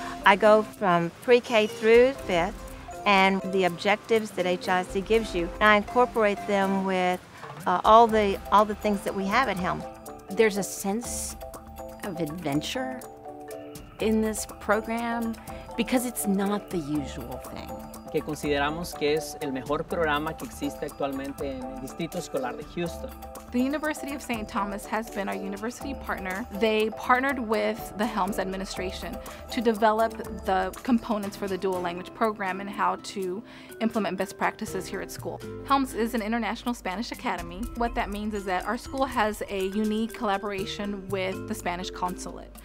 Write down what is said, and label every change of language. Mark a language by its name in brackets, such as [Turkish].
[English] I go from pre-K through 5th, and the objectives that HISD gives you, I incorporate them with all the things that we have at Helms. There's a sense of adventure in this program because it's not the usual thing. [Spanish] Que consideramos que es el mejor programa que existe actualmente en el Distrito Escolar de Houston. [English] The University of St. Thomas has been our university partner. They partnered with the Helms administration to develop the components for the dual language program and how to implement best practices here at school. Helms is an international Spanish academy. What that means is that our school has a unique collaboration with the Spanish consulate.